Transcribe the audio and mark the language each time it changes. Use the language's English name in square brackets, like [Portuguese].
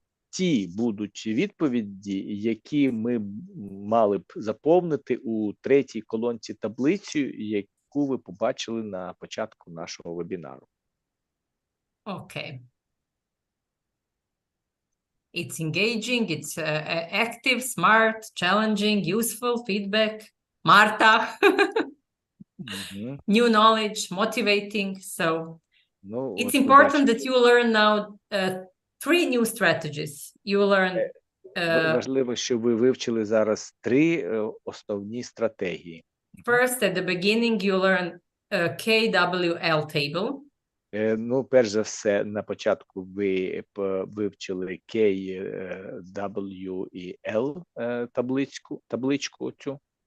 [Ukrainian] ті будуть відповіді, які ми мали б заповнити у третій колонці таблицю, яку ви побачили на початку нашого вебінару. [English] Okay. It's engaging, it's active, smart, challenging, useful, feedback, Marta, new knowledge, motivating. So it's important that you learn now 3 new strategies. You learn... [Ukrainian] Важливо, щоб ви вивчили зараз 3 основні стратегії. [English] First, at the beginning, you learn KWL table. [Ukrainian] Ну, перш за все, на початку ви вивчили K, W і L табличку цю.